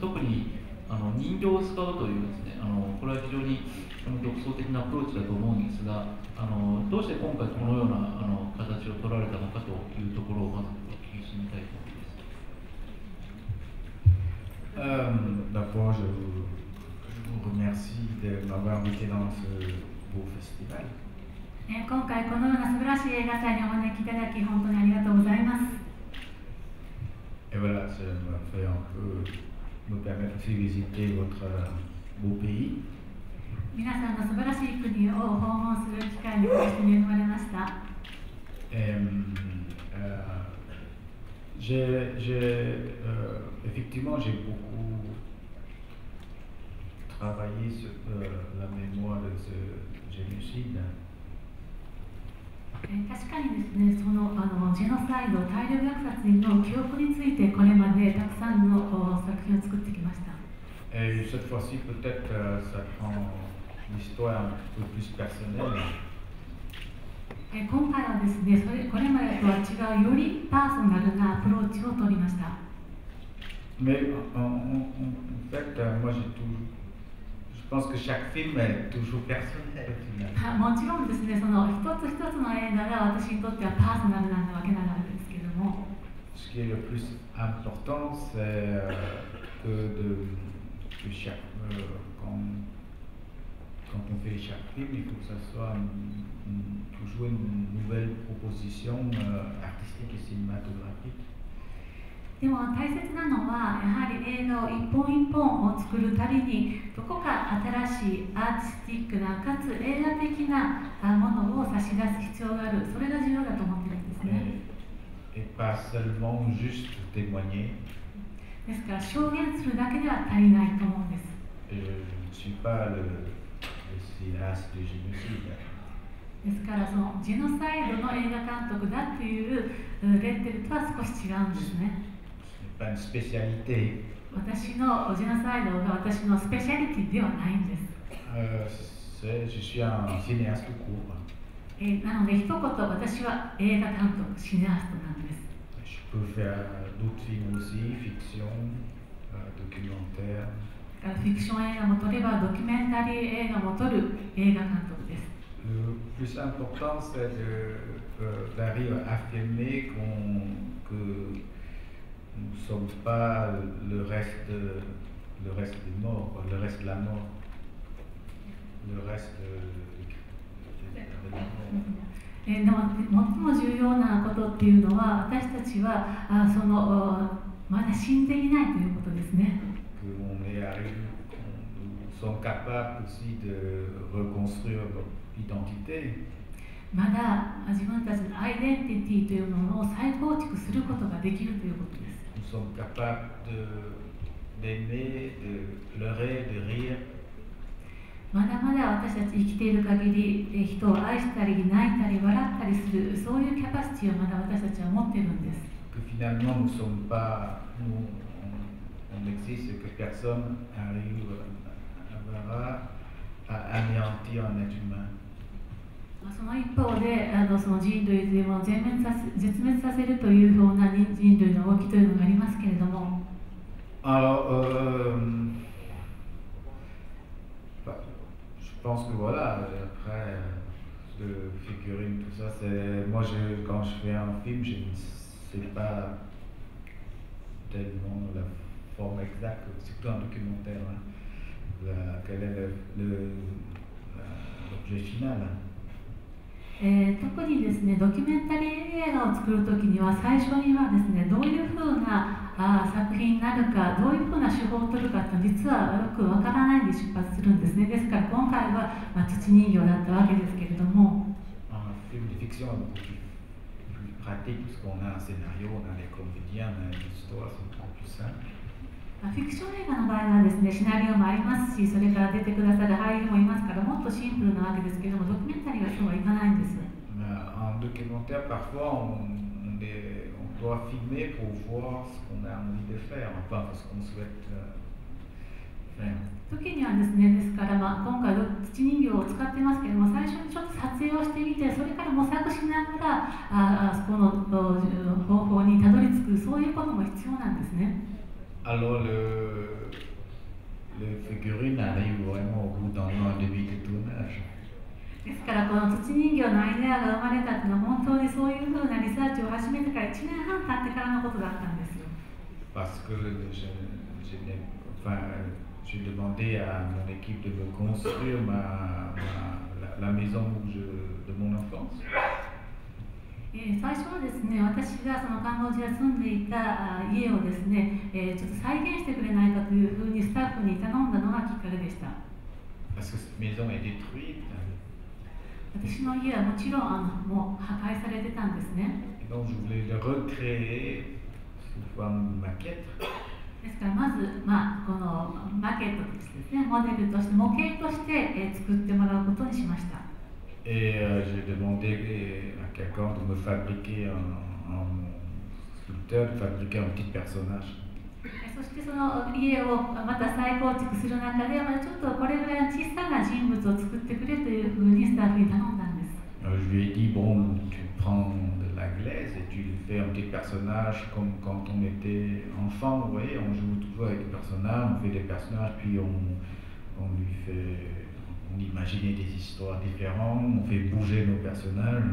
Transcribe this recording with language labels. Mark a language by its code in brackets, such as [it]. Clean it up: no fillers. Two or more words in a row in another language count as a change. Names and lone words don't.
[ja] 特に人形を使うというですね、これは非常に独創的なアプローチだと思うんですが、どうして今回このような形を取られたのかというところをまずお聞きしてみたいと [fr] 思います。D'abord, je vous remercie de m'avoir invité dans ce beau festival. [ja] 今回このような素晴らしい映画祭にお招きいただき本当にありがとうございます。 [fr] Et voilà, ça me fait un peu me permettre aussi de visiter votre beau pays. [ja] 皆さんの素晴らしい国を訪問する機会にして恵まれました。 [fr] Effectivement, j'ai beaucoup travaillé sur la mémoire de ce génocide. [ja] 確かにですね、そのジェノサイド、大量虐殺の記憶についてこれまでたくさんの作品を作ってきました。 [fr] Et cette fois-ci, peut-être, ça prend une histoire un peu plus personnelle. [ja] 今回はですね、これまでとは違うよりパーソナルなアプローチを取りました。 [fr] Mais en fait, moi je pense que chaque film est toujours personnel finalement. [ja] もちろんですね、その一つ一つの映画が私にとってはパーソナルなわけなんですけども。 [fr] Ce qui est le plus important, c'est que chaque, quand on fait chaque film, il faut que ça soit toujours une nouvelle proposition artistique et cinématographique. [ja] でも大切なのはやはり映画を一本一本を作るたびにどこか新しいアーティスティックなかつ映画的なものを差し出す必要がある、それが重要だと思っているんですね。 [fr] Et pas seulement juste témoigner. [ja] ですから証言するだけでは足りないと思うんです。 [fr] Je ne suis pas le cinéaste de génocide. [ja] ですからそのジェノサイドの映画監督だというレッテルとは少し違うんですね。 [fr] Pas une spécialité. [ja] 私のジェノサイドが私のスペシャリティではないんです。 [fr] Je suis un cinéaste court. [ja] なので一言私は映画監督、シネアストなんです。 [fr] Je peux faire d'autres films aussi, fiction, documentaire. [ja] フィクション映画も撮ればドキュメンタリー映画も撮る映画監督です。 [fr] Le plus important, c'est d'arriver à affirmer que nous ne sommes pas le reste des morts, le reste de la mort, le reste de la mort. [ja] でも最も重要なことっていうのは私たちはまだ死んでいないということですね。 [fr] Nous sommes capables aussi de reconstruire notre identité. [ja] まだ自分たちのアイデンティティというものを再構築することができるということです。 [fr] Nous sommes capables d'aimer, de pleurer, de rire. [ja] まだまだ私たち生きている限り人を愛したり泣いたり笑ったりする、そういうキャパシティをまだ私たちは持っているんです。 [fr] Que finalement nous sommes pas, on existe et que personne arrivera à anéantir un être humain. [ja] その一方でその人類というものを絶滅させるというような人類の動きというのがありますけれども。 [fr] Alors, je pense que voilà, après le figurine, tout ça, c'est moi quand je fais un film, je ne sais pas tellement la forme exacte, c'est plutôt un documentaire, hein, quel est l'objet final. [ja] 特にですね、ドキュメンタリー映画を作るときには最初にはですね、どういうふうな作品になるか、どういうふうな手法を取るかって実はよくわからないで出発するんですね。ですから今回は土人形だったわけですけれども。 [fr] Un film de fiction est beaucoup plus pratique, puisqu'on a un scénario, on a les comédiens, on a une histoire, c'est beaucoup plus simple. [ja] フィクション映画の場合はですね、シナリオもありますし、それから出てくださる俳優もいますから、もっとシンプルなわけですけども、ドキュメンタリーはそうはいかないんです。 [fr] En documentaire, parfois, on doit filmer pour voir ce qu'on a envie de faire, enfin, ce qu'on souhaite faire. [ja] 時にはですね、ですから、今回土人形を使ってますけども、最初にちょっと撮影をしてみて、それから模索しながらそこの方法にたどり着く、そういうことも必要なんですね。 [fr] Alors le figurine arrive vraiment au bout d'un an et demi de tournage. [ja] ですからこの土人形のアイデアが生まれたというのは本当にそういうふうなリサーチを始めてから1年半経ってからのことだったんですよ。 [fr] Parce que j'ai demandé à mon équipe de me construire la maison de mon enfance. [ja] 最初はですね、私がそのカンボジア住んでいた家をですね、ちょっと再現してくれないかというふうにスタッフに頼んだのがきっかけでした。 [fr] Parce que cette maison est détruite. [ja] 私の家はもちろんもう破壊されてたんですね。 [fr] Donc je voulais le recréer sous forme de maquette. [ja] ですからまず、このマケットとしてですね、モデルとして模型として、作ってもらうことにしました。 [fr] Et j'ai demandé à quelqu'un de me fabriquer un sculpteur, de fabriquer un petit personnage. [ja] そしてその家をまた再構築する中で、ちょっとこれぐらいの小さな人物を作ってくれというふうにスタッフに頼んだんです。 [fr] Je lui ai dit, bon, tu prends de la glaise et tu lui fais un petit personnage comme quand on était enfant, vous voyez, on joue toujours avec des personnages, on fait des personnages, puis on lui fait, on imaginait des histoires différentes, on fait bouger nos personnages.